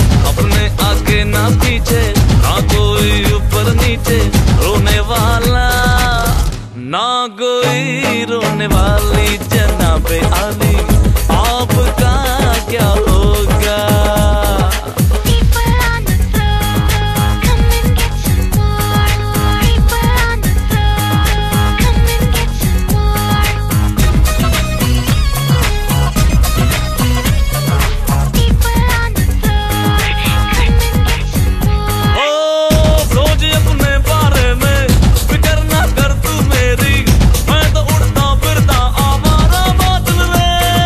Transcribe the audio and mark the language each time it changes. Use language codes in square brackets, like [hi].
[hi] अपने आगे ना पीछे, ना कोई ऊपर नीचे रोने वाला, ना कोई रोने वाली जनाबे आली। आपका क्या होगा। [en] People on the floor, come and get some more. People on the floor, come and get some more. People on the floor, come and get some more. [hi] ओ सोच अपने बारे में, फिक्र ना कर तू मेरी, मैं तो उड़ता फिरता आवारा बादल में।